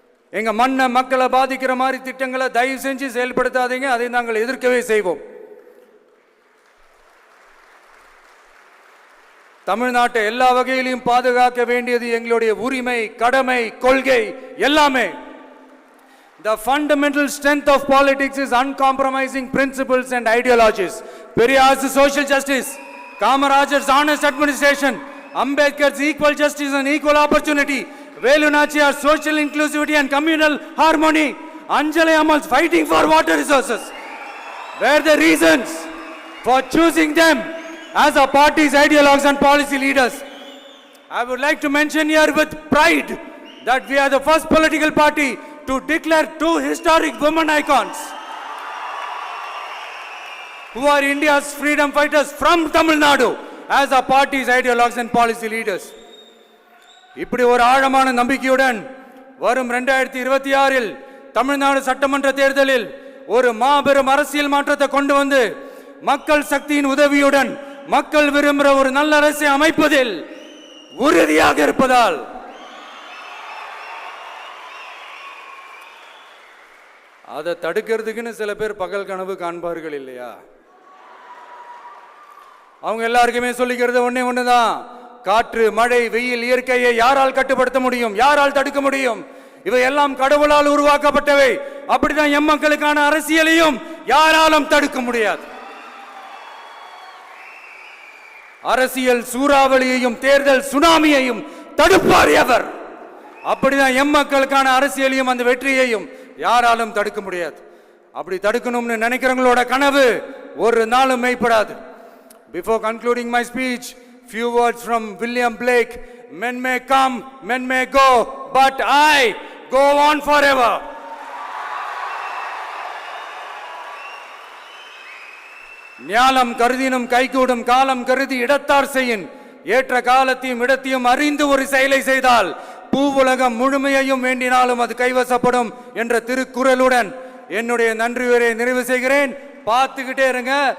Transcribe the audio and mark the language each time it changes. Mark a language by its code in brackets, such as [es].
[ta] எங்க மண்ணை, மக்களை பாதிக்கிற மாதிரி திட்டங்களை தயவு செஞ்சு செயல்படுத்தாதீங்க. அதை நாங்கள் எதிர்க்கவே செய்வோம். தமிழ்நாட்டை எல்லா வகையிலும் பாதுகாக்க வேண்டியது எங்களுடைய உரிமை, கடமை, கொள்கை எல்லாமே. [en] The fundamental strength of politics is uncompromising principles and ideologies. Periyar's social justice, Kamaraj's honest administration, Ambedkar's equal justice and equal opportunity, Velu Nachiyar's social inclusivity and communal harmony, Anjali Amal's fighting for water resources were the reasons for choosing them as our party's ideologues and policy leaders. I would like to mention here with pride that we are the first political party to declare two historic women icons who are India's freedom fighters from Tamil Nadu as our party's ideologues and policy leaders. [ta] இப்படி ஒரு ஆழமான நம்பிக்கையுடன் வரும் 2026 தமிழ்நாடு சட்டமன்ற தேர்தலில் ஒரு மாபெரும் அரசியல் மாற்றத்தை கொண்டு வந்து மக்கள் சக்தியின் உதவியுடன் மக்கள் விரும்புகிற ஒரு நல்ல அரசை அமைப்பதில் உறுதியாக இருப்பதால் அதை தடுக்கிறதுக்குன்னு சில பேர் பகல் கனவு காண்பார்கள் இல்லையா? அவங்க எல்லாருக்குமே சொல்லிக்கிறது ஒண்ணுதான். காற்று, மழை, வெயில், இயற்கையை யாரால் கட்டுப்படுத்த முடியும்? யாரால் தடுக்க முடியும்? இவை எல்லாம் கடவுளால் உருவாக்கப்பட்டவை. அப்படிதான் எம்மக்களுக்கான அரசியலையும் யாராலும் தடுக்க முடியாது. அரசியல் சூறாவளியையும் தேர்தல் சுனாமியையும் தடுப்பார் எவர். அப்படிதான் எம்மக்களுக்கான அரசியலையும் அந்த வெற்றியையும் யாராலும் தடுக்க முடியாது. அப்படி தடுக்கணும்னு நினைக்கிறவங்களோட கனவு ஒரு நாளும் மெய்ப்படாது. [en] Before concluding my speech, few words from William Blake. Men may come, men may go, but I go on forever. [ta] ஞானம் கருதினும் கைகூடும் காலம் கருதி இடத்தார் செய்யின். ஏற்ற காலத்தையும் இடத்தையும் அறிந்து ஒரு செயலை செய்தால் பூவுலகம் முழுமையையும் வேண்டினாலும் அது கைவசப்படும் என்ற திருக்குறளுடன் என்னுடைய நன்றியுரை நிறைவு செய்கிறேன். பார்த்துக்கிட்டே இருங்க.